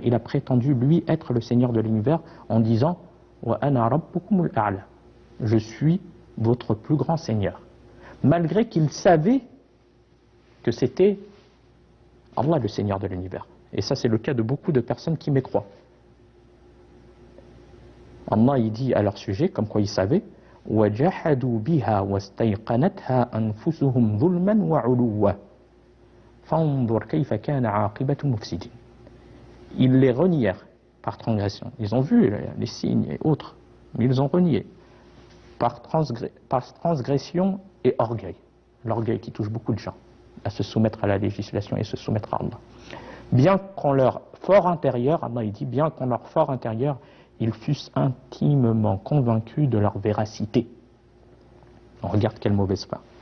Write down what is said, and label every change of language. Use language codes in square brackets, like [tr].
[fr] Il a prétendu lui être le seigneur de l'univers en disant [ar] Wa ana rabbukumul a'la, [fr] je suis votre plus grand seigneur, malgré qu'il savait que c'était Allah le seigneur de l'univers. Et ça c'est le cas de beaucoup de personnes qui mécroient. Allah il dit à leur sujet, comme quoi ils savaient, [ar] وَجَحَدُوا بِهَا وَاسْتَيْقَنَتْهَا أَنفُسُهُمْ ظُلْمًا وَعُلُوًّا فَانظُرْ كَيْفَ كَانَ عَاقِبَةُ الْمُفْسِدِينَ. [fr] Ils les renièrent par transgression. Ils ont vu les signes et autres, mais ils ont renié par transgression et orgueil. L'orgueil qui touche beaucoup de gens à se soumettre à la législation et se soumettre à Allah. Bien qu'en leur fort intérieur, Allah il dit, bien qu'en leur fort intérieur, ils fussent intimement convaincus de leur véracité. On regarde quelle mauvaise fin.